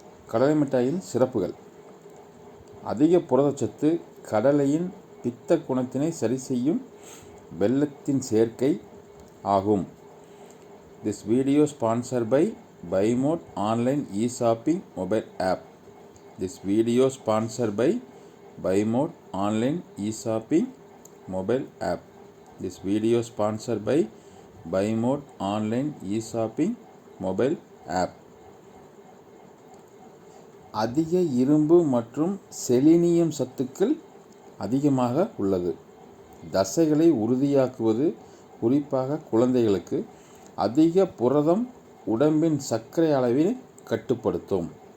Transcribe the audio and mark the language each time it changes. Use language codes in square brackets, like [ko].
[ta] கடலை மிட்டாயின் சிறப்புகள்: அதிக புரதச்சத்து, கடலையின் பித்த குணத்தினை சரி செய்யும் வெல்லத்தின் சேர்க்கை ஆகும். [en] This video sponsor by BuyMode online e-shopping mobile app. This video sponsored by BuyMode online e-shopping mobile app. This video sponsored by BuyMode online e-shopping mobile app. [ta] அதிக இரும்பு மற்றும் செலினியம் சத்துக்கள் அதிகமாக உள்ளது. தசைகளை உறுதியாக்குவது, குறிப்பாக குழந்தைகளுக்கு. அதிக புரதம் உடம்பின் சர்க்கரை அளவை கட்டுப்படுத்தும்.